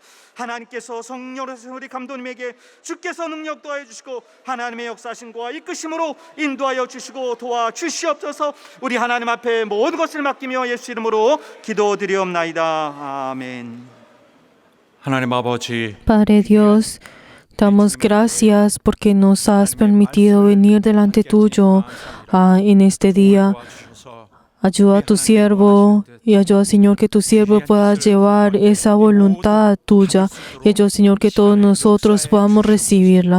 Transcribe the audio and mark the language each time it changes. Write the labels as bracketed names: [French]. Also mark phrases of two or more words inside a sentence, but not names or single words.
[Korean] 하나님께서 성령으로 우리 감독님에게 주께서 능력 도와해 주시고 하나님의 역사심과 이끄심으로 인도하여 주시고 도와주시옵소서. 우리 하나님 앞에 모든 것을 맡기며 예수 이름으로 기도드리옵나이다. 아멘. 하나님 아버지, [Spanish] Padre Dios, damos gracias porque nos has permitido venir delante tuyo en este día. Ayuda a tu siervo y ayuda, Señor, que tu siervo pueda llevar esa voluntad tuya y ayuda, Señor, que todos nosotros podamos recibirla.